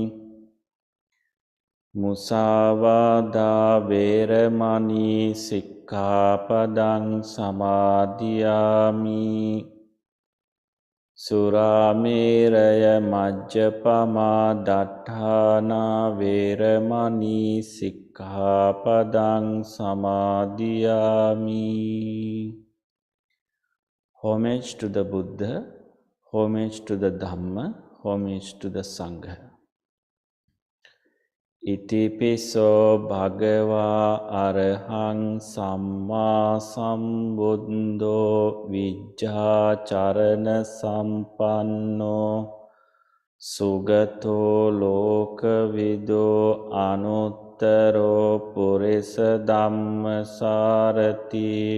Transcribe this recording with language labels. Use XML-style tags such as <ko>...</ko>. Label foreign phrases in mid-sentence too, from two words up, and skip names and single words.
<pi>මුසාවාදා වේරමණී සික්ඛාපදං සමාදියාමි සුරාමේරය මජ්ජපමා දට්ඨානා වේරමණී සික්ඛාපදං සමාදියාමි.</pi> <en>Homage to the Buddha, homage to the Dhamma, homage to the Sangha.</en> <pi>Itipiso bhagava arahang samma sambuddho vijjācarana sampanno sugato lokavido anuttaro purisa dhamma sarati</pi>